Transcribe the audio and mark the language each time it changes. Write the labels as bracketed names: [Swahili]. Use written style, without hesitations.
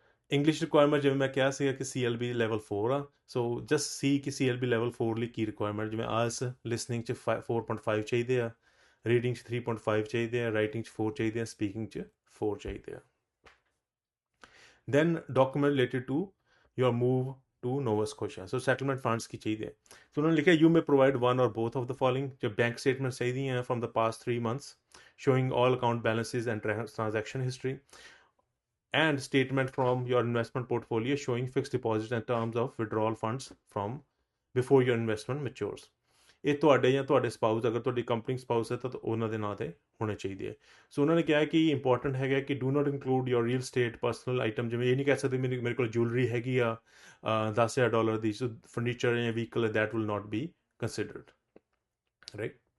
[Punjabi] English requirement ਜਿਵੇਂ ਮੈਂ ਕਿਹਾ ਸੀਗਾ ਕਿ CLB ਲੈਵਲ 4 ਆ। ਸੋ ਜਸਟ ਸੀ ਕਿ CLB ਲੈਵਲ 4 ਲਈ ਕੀ ਰਿਕੁਆਇਰਮੈਂਟ, ਜਿਵੇਂ ਆਇਲਸ ਲਿਸਨਿੰਗ 'ਚ 4.5 ਚਾਹੀਦੇ ਆ, ਰੀਡਿੰਗ 'ਚ 3.5 ਚਾਹੀਦੇ ਆ, ਰਾਈਟਿੰਗ 'ਚ 4 ਚਾਹੀਦੇ ਆ, ਸਪੀਕਿੰਗ 'ਚ 4 ਚਾਹੀਦੇ ਆ। [English] Then document related to your move to Nova Scotia. [Punjabi] So settlement funds ਕੀ ਚਾਹੀਦੇ ਆ। ਸੋ ਉਹਨਾਂ ਨੇ ਲਿਖਿਆ [English] You may provide one or both of the following. [Punjabi] ਜੋ ਬੈਂਕ ਸਟੇਟਮੈਂਟ ਚਾਹੀਦੀਆਂ [English] From the past 3 months showing all account balances and transaction history, and statement from your investment portfolio showing fixed deposits and terms of withdrawal funds from before your investment matures. [Punjabi] ਇਹ ਤੁਹਾਡੇ ਜਾਂ ਤੁਹਾਡੇ spouse, ਅਗਰ ਤੁਹਾਡੀ company spouse ਹੈ ਤਾਂ ਉਹਨਾਂ ਦੇ ਨਾਂ 'ਤੇ ਹੋਣੇ ਚਾਹੀਦੇ ਹੈ। ਸੋ ਉਹਨਾਂ ਨੇ ਕਿਹਾ ਕਿ ਇੰਪੋਰਟੈਂਟ ਹੈਗਾ ਕਿ [English] Do not include your real estate personal item. [Punjabi] ਜਿਵੇਂ ਇਹ ਨਹੀਂ ਕਹਿ ਸਕਦੇ ਮੇਰੇ ਕੋਲ ਜੁਐਲਰੀ ਹੈਗੀ ਆ $10,000 ਦੀ, ਸੋ ਫਰਨੀਚਰ ਜਾਂ vehicle [English] that will not be considered, [Punjabi] right.